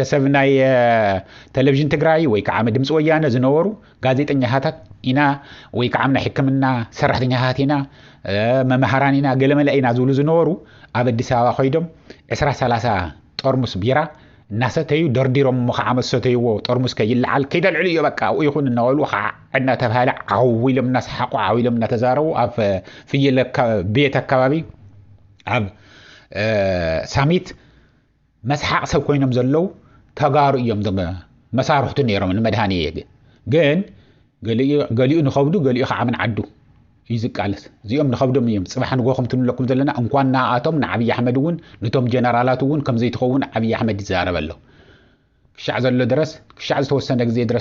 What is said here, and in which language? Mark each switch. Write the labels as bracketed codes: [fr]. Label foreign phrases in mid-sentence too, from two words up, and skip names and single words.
[ti] ሰብ ናይ ቴሌቪዥን ትግራይ ወይ ከዓ ድምፂ ወያነ ዝነበሩ ጋዜጠኛታት ኢና ወይ ከዓ ናይ ሕክምና ሰራሕተኛታት ኢና መምሃራን ኢና ገለመለ ኢና ዝብሉ ዝነበሩ ኣብ አዲስ ኣበባ ኮይዶም 20-30 ጠርሙስ ቢራ እናሰተዩ ደርዲሮም ከዓ መሰተይዎ ጠርሙስ ከይልዓል ከይደልዕሉ እዩ በቃ ይኹን እናወሉ ዓድና ተባሃለ ዓዊሎም እናስሓቁ ዓዊሎም እናተዛረቡ ኣብ ፍየል ቤት አካባቢ ኣብ ሳሚት መስሓቅ ሰብ ኮይኖም ዘለው ተጋሩ እዮም መሳርሕቱ ነይሮም ንመድሃኒ ግን ገሊኡ ንኸብዱ ገሊኡ ከዓ ምን ዓዱ ይዝቃለስ እዚኦም ንኸብዶም እዮም ፅባሕ ንጎኹም ትንለኩም ዘለና እንኳን ናኣቶም ንዓብይ ኣሕመድ እውን ነቶም ጀነራላት እውን ከም ዘይትኸውን ዓብይ ኣሕመድ ይዛረብ ኣሎ ክሻዕ ዘሎ ድረስ ክሻዕ ዝተወሰነ ግዜ ድረስ